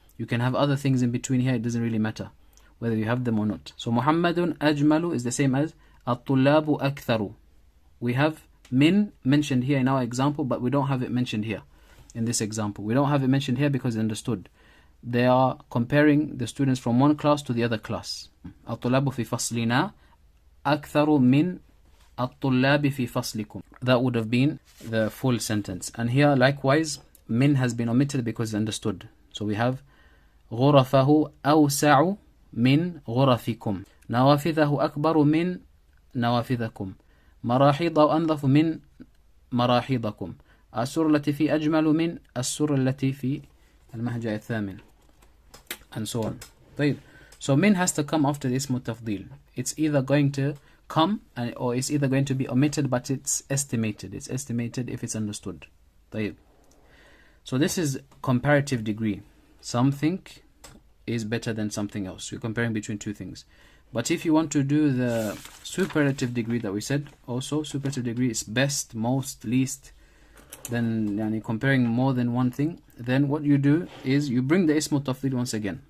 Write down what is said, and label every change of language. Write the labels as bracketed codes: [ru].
[en] You can have other things in between here. It doesn't really matter whether you have them or not. So Muhammadun ajmalu is the same as [ar] الطلاب أكثر. [en] We have min mentioned here in our example, but we don't have it mentioned here in this example. We don't have it mentioned here because it's understood. They are comparing the students from one class to the other class. [ar] الطلاب في فصلنا أكثر من الطلاب في فصلكم. [en] That would have been the full sentence. And here likewise min has been omitted because it's understood. [ar] So we have غرفه أوسع من غرفكم. نوافذه أكبر من نوافذكم. مراحيض أنظف من مراحيضكم. السور التي في أجمل من السور التي في المهجع الثامن. [en] And so on. طيب. So min has to come after the ism tafdil. It's either going to come or it's either going to be omitted, but it's estimated. It's estimated if it's understood. طيب. So this is comparative degree. Something is better than something else. You're comparing between two things. But if you want to do the superlative degree that we said, also superlative degree is best, most, least, then comparing more than one thing, then what you do is you bring the ismu tafdil once again.